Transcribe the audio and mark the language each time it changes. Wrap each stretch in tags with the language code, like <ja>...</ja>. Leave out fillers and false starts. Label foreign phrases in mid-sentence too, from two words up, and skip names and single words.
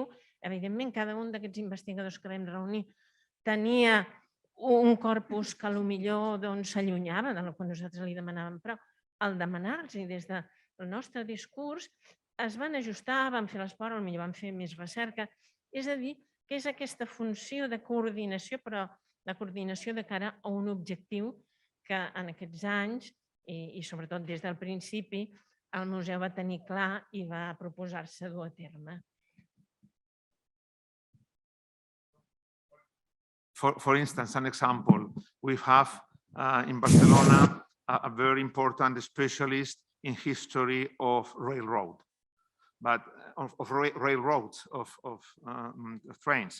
<ca>Evidentment, cada un d'aquests investigadors que vam reunir tenia un corpus que potser s'allunyava del que nosaltres li demanàvem, però al demanar-los des del nostre discurs es van ajustar, van fer l'esport, potser van fer més recerca. És a dir, que és aquesta funció de coordinació, però la coordinació de cara a un objectiu que en aquests anys, i sobretot des del principi, el museu va tenir clar i va proposar-se dur a terme.</ca> <en>For instance, an example, we have in Barcelona a very important specialist in history of railroad, but of railroads, of trains.</en>